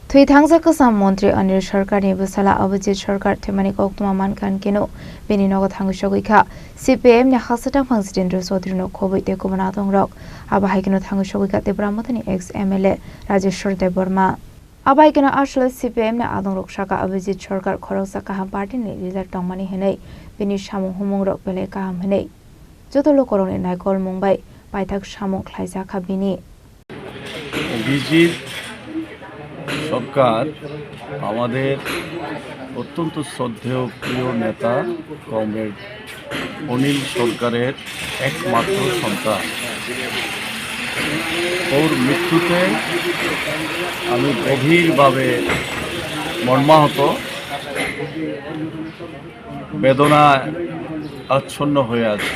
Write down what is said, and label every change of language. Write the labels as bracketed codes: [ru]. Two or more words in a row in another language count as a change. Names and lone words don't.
[trp] थुई थांजा कसाम मंत्री अनिल सरकार नि बसला अभिजित सरकार थेमानि कक्तमा मानखान केनो बेनि नग थांगु सगैखा सीपीएम ने हासटा फांसिदेन्द्र चौधरी नो खबै ते कुमना दंरक आबाहायकेनो थांगु सगैखा तेब्रामतनि [en] ex MLA [trp] राजेश्वर देव वर्मा आबाहायकेनो आसल सीपीएम ने आदं रक्षाका अभिजित सरकार खरकसा काहाम पार्टी नि लिडार तंमानि हेनै बेनि सामु हुमुं रक बेले काहाम हेनै जतलो करंनि नायकल मुंबाई पाइथाक सामु ख्लाइजाखा बिनि [bn] অভিজিৎ সরকার আমাদের অত্যন্ত শ্রদ্ধেয় প্রিয় নেতা কমরেড অনিল সরকারের একমাত্র সন্তান। ওর মৃত্যুতে আমি গভীরভাবে মর্মাহত, বেদনায় আচ্ছন্ন হয়ে আছি।